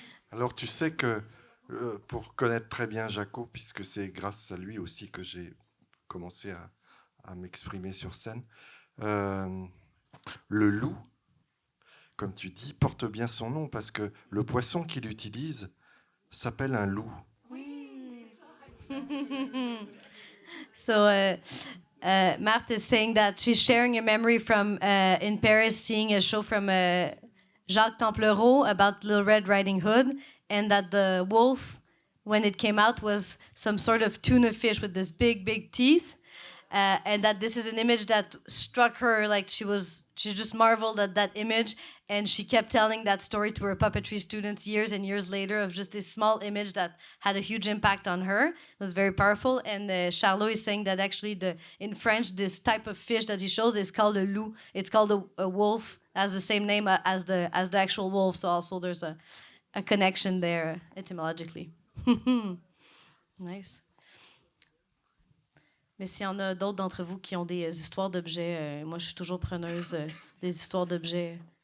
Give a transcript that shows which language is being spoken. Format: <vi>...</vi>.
<fr>Alors, tu sais que pour connaître très bien Jaco, puisque c'est grâce à lui aussi que j'ai commencé à m'exprimer sur scène, le loup, comme tu dis, porte bien son nom parce que le poisson qu'il utilise s'appelle un loup.</fr> <en>So, Marthe is saying that she's sharing a memory from in Paris, seeing a show from Jacques Templereau about Little Red Riding Hood, and that the wolf, when it came out, was some sort of tuna fish with this big, big teeth. And that this is an image that struck her, like she just marveled at that image, and she kept telling that story to her puppetry students years and years later of just this small image that had a huge impact on her. It was very powerful. And Charlot is saying that actually in French, this type of fish that he shows is called a loup. It's called a wolf, has the same name as the actual wolf. So also there's a connection there etymologically. Nice.</en> <fr>Mais s'il y en a d'autres d'entre vous qui ont des histoires d'objets, moi, je suis toujours preneuse des histoires d'objets.</fr>